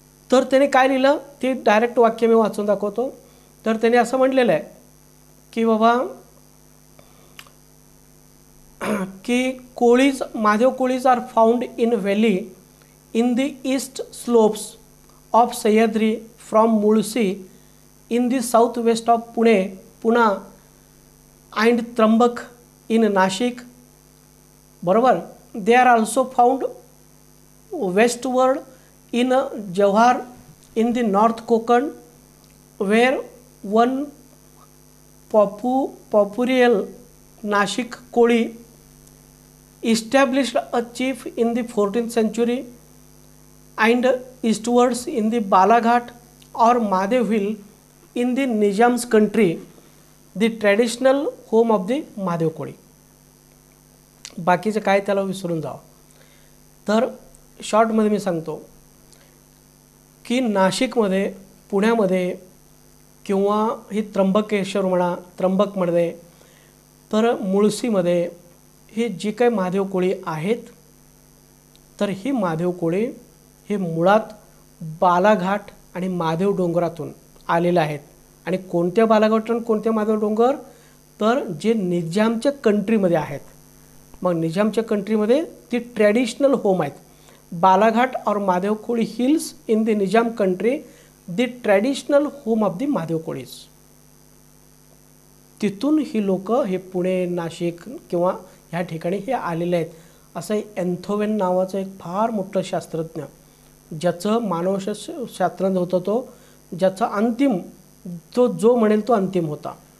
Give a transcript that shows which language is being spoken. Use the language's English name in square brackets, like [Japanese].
[Marathi] तर त्याने काय लिहिलं ते डायरेक्ट वाक्य मी वाचून दाखवतो. तर त्याने असं म्हटलेलं आहे की बाबा की [English] Kolis, Madhav Kolis are found in valley in the east slopes of Sahyadri from Mulshi in the south west of Poona and Trimbak in Nashik. [Marathi] बरोबर. [English] They are also found westward in Jawhar in the North Konkan where one Papurial Nashik Koli established a chief in the 14th century, and eastwards in the Balaghat or Madhav Hill in the Nizam's country, the traditional home of the Madhav Koli. [Marathi] बाकीचं काय त्याला विसरून जावं. तर शॉर्टमध्ये मी सांगतो की नाशिकमध्ये, पुण्यामध्ये किंवा ही त्र्यंबकेश्वर म्हणा, त्र्यंबकमध्ये, तर मुळशीमध्ये ही जी काही महादेव कोळी आहेत, तर ही महादेव कोळी हे मुळात बालाघाट आणि महादेव डोंगरातून आलेले आहेत. आणि कोणत्या बालाघाटून कोणत्या महादेव डोंगर? तर जे निजामच्या कंट्रीमध्ये आहेत. मग निजामच्या कंट्रीमध्ये ती ट्रॅडिशनल होम आहेत. [English] Balaghat or Madhav Koli hills in the Nizam country, the traditional home of the Madhav Kolis. [Marathi] तिथून ही लोक हे पुणे, नाशिक किंवा ह्या ठिकाणी हे आलेले आहेत. असं एन्थोवेन नावाचं एक फार मोठं शास्त्रज्ञ, ज्याचं मानवशास्त्रज्ञ होता तो, ज्याचा अंतिम जो म्हणेल तो अंतिम होता.